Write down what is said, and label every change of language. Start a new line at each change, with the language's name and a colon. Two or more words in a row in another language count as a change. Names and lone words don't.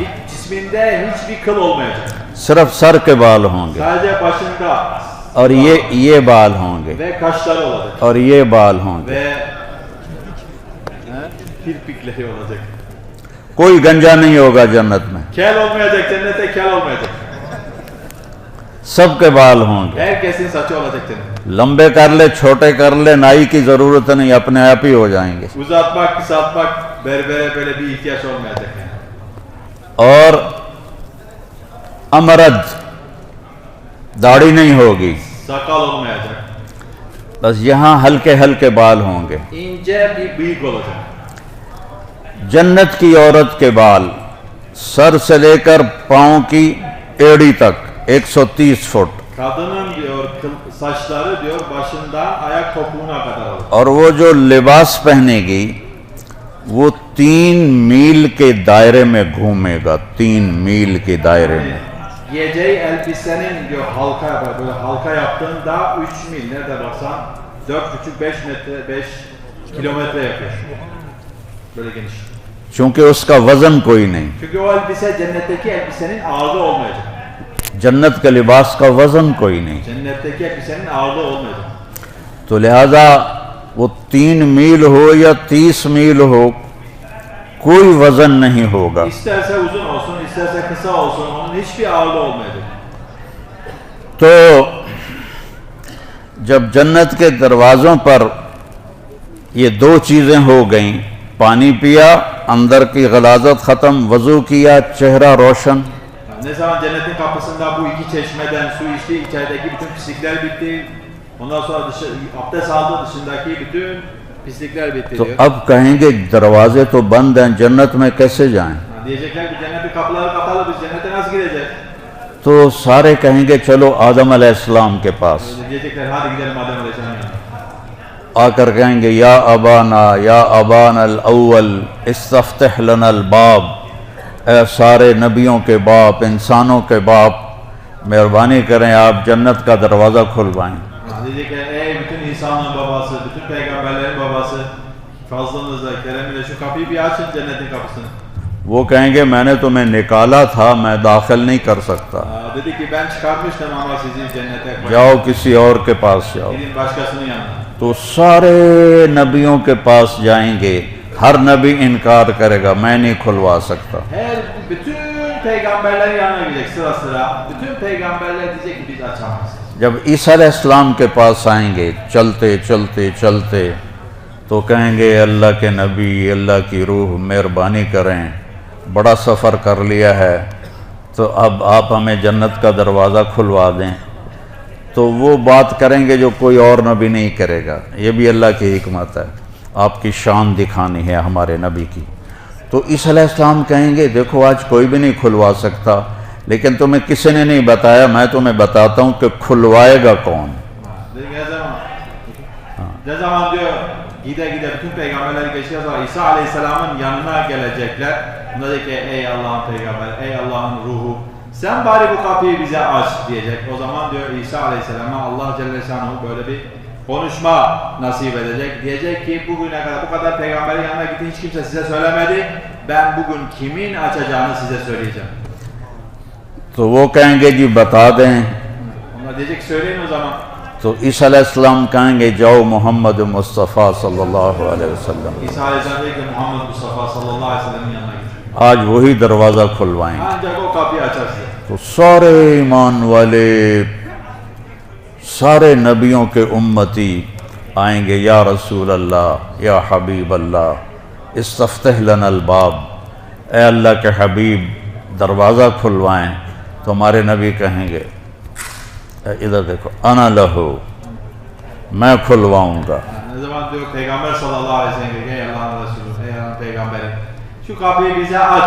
Turkish: Cisminde hiçbir kıl olmayacak.
Urdu: صرف سر کے بال ہوں گے
Turkish: Sadece başında
Urdu: اور یہ بال ہوں گے
Turkish: ve kaşları olacak.
Urdu: اور یہ بال ہوں گے.
Turkish: Ve kirpikleri olacak.
Urdu: کوئی گنجا نہیں ہوگا جنت میں,
Turkish: Kel olmayacak, cennette kel olmayacak.
Urdu: سب کے بال ہوں گے.
Turkish: Herkesin saçı olacak cennette.
Urdu: لمبے کر لے چھوٹے کر لے نائی کی ضرورت نہیں, اپنے آپ ہی ہو جائیں گے.
Turkish: Uzatmak, kısaltmak, berbere böyle bir ihtiyaç olmayacak yani.
Urdu: اور امرد داڑھی نہیں ہوگی,
Turkish: Sakal olmayacak.
Urdu: بس یہاں ہلکے ہلکے بال ہوں گے.
Turkish: İnce bir bıyık olacak.
Urdu: جنت کی عورت کے بال سر سے لے کر پاؤں کی ایڑی تک 130 فٹ,
Turkish: Kadının diyor saçları diyor başından ayak topuğuna kadar olacak.
Urdu: اور وہ جو لباس پہنے گی وہ 3 میل کے دائرے میں گھومے گا, 3 میل کے دائرے میں.
Turkish: Giyeceği elbisenin diyor halka böyle halka yaptığında 3 mil nerede baksan 4,5-5 metre 5 kilometre yapıyor. Böyle geniş.
Urdu: چونکہ اس کا وزن کوئی نہیں,
Turkish: Çünkü o elbise cennetteki elbisenin ağırlığı olmayacak.
Urdu: جنت کے لباس کا وزن کوئی نہیں.
Turkish: Cennetteki elbisenin ağırlığı olmayacak.
Urdu: تو لہذا وہ 3 میل ہو یا 30 میل ہو کوئی وزن نہیں ہوگا.
Turkish: İsterse uzun olsun, isterse kısa olsun onun hiçbir ağırlığı olmayacak.
Urdu: تو جب جنت کے دروازوں پر یہ 2 چیزیں ہو گئیں, پانی پیا اندر کی غلاظت ختم, وضو کیا چہرہ روشن,
Turkish: Ne zaman cennetin kapısında bu iki çeşmeden su içti, içerideki bütün pislikler bitti. Ondan sonra abdest aldı, dışındaki bütün pislikler bitti
Urdu: تو
Turkish: diyor.
Urdu: اب کہیں گے دروازے تو بند ہیں جنت میں کیسے جائیں؟
Turkish: Diyecekler ki cennetin kapıları kapalı, biz cennete nasıl gideceğiz?
Urdu: تو سارے کہیں گے چلو آدم علیہ السلام کے پاس.
Turkish: Diyecekler hadi gidelim Adem Aleyhisselam'ın yanına.
Urdu: آ کر کہیں گے
Arabic: یا ابانا الاول استفتح لنا الباب,
Urdu: اے سارے نبیوں کے باپ انسانوں کے باپ مہربانی کریں آپ جنت کا دروازہ کھلوائیں.
Turkish: Diyecekler ey bütün insanlığın babası, bütün peygamberlerin babası, fazlınızla, keremiyle şu kapıyı bir açın cennetin kapısını.
Urdu: وہ کہیں گے میں نے تمہیں نکالا تھا میں داخل نہیں کر سکتا,
Turkish: Dedi ki ben çıkartmıştım ama sizi cennete koyun.
Urdu: جاؤ کسی اور کے پاس جاؤ.
Turkish: Gidin başkasının yanına.
Urdu: تو سارے نبیوں کے پاس جائیں گے, ہر نبی انکار کرے گا میں نہیں کھلوا سکتا.
Turkish: Bütün peygamberler yanına gidecek sıra sıra. Bütün peygamberler diyecek ki biz açamayız.
Urdu: جب عیسیٰ علیہ السلام کے پاس آئیں گے چلتے چلتے چلتے تو کہیں گے اللہ کے نبی اللہ کی روح مہربانی کریں بڑا سفر کر لیا ہے تو اب آپ ہمیں جنت کا دروازہ کھلوا دیں. تو وہ بات کریں گے جو کوئی اور نبی نہیں کرے گا. یہ بھی اللہ کی حکمت ہے آپ کی شان دکھانی ہے ہمارے نبی کی. تو عیسیٰ علیہ السلام کہیں گے دیکھو آج کوئی بھی نہیں کھلوا سکتا لیکن تمہیں کسی نے نہیں بتایا میں تمہیں بتاتا ہوں کہ کھلوائے گا کون.
Turkish: Ne zaman diyor gide gide bütün peygamberler geçiyor sonra İsa Aleyhisselam'ın yanına gelecekler. Buna diyecek ki ey Allah'ın peygamberi, ey Allah'ın ruhu sen bari bu kapıyı bize aç diyecek. O zaman diyor İsa Aleyhisselam'a Allah Celle Şanuhu böyle bir konuşma nasip edecek. Diyecek ki bugüne kadar bu kadar peygamberin yanına gitti hiç kimse size söylemedi. Ben bugün kimin açacağını size söyleyeceğim.
Urdu: تو وہ کہیں گے جی بتا دیں.
Turkish: Onlar diyecek söyleyin o zaman.
Urdu: تو عیسیٰ علیہ السلام کہیں گے جاؤ محمد مصطفیٰ
Arabic: صلی اللہ علیہ وسلم
Turkish: İsa Aleyhisselam diyor ki Muhammed Mustafa
Arabic: صلى الله عليه وسلم'in
Turkish: yanına gidin.
Urdu: آج وہی دروازہ کھلوائیں گے.
Turkish: Ancak o kapıyı açar size.
Urdu: تو سارے ایمان والے سارے نبیوں کے امتی آئیں گے
Arabic: یا رسول اللہ یا حبیب اللہ استفتح لنا الباب
Urdu: اے اللہ کے حبیب دروازہ کھلوائیں. تو ہمارے نبی کہیں گے ادھر دیکھو
Arabic: انا لہو
Urdu: میں کھلواؤں گا.
Turkish: Ne zaman diyor Peygamber
Arabic: صلى الله عليه وسلم
Turkish: ey Allah'ın Resulü, ey Allah'ın Peygamberi şu kapıyı bize aç.